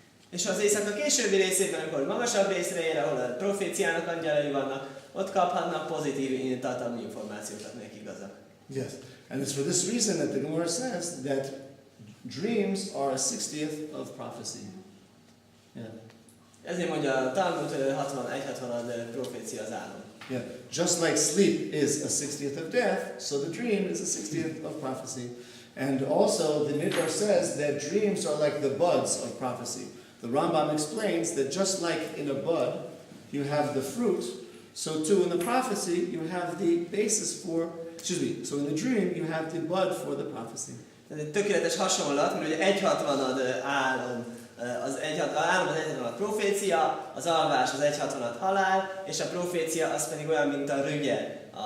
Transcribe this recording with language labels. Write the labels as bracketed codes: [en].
[hu] És az éjszaka későbbi részében, amikor magasabb részre ér, ahol a proféciának angyalai vannak, ott kaphatnak pozitív tartalmi információkat, amelyek igazak. [en] Yes, and it's for this reason that the Gemara says that dreams are a 60th of prophecy. Yeah. [hu] Ezért mondja a Talmud, 61-60 profécia az álom. [en] Yeah, just like sleep is a 60th of death, so the dream is a 60th of prophecy. And also the Midrash says that dreams are like the buds of prophecy. The Rambam explains that just like in a bud you have the fruit, so too in the prophecy you have the basis for, so in the dream you have the bud for the prophecy. [hu] Ez egy tökéletes hasonlat, mert ugye 1/60 álom, az 1/60 profécia, az alvás az 1/60 halál, és a profécia az pedig olyan, mint a rügye.